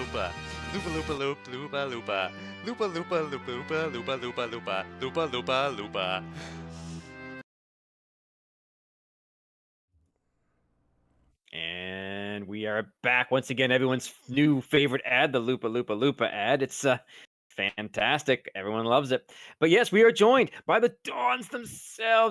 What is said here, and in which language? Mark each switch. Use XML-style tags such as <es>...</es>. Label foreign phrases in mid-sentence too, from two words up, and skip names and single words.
<en>Loopa loopa loop, loopa loopa. Loopa loopa loop, loopa loopa loopa loopa. Loopa loopa loopa. And we are back once again. Everyone's new favorite ad, the Loopa Loopa Loopa ad. It's fantastic. Everyone loves it. But yes, we are joined by the Dawns themselves.</en>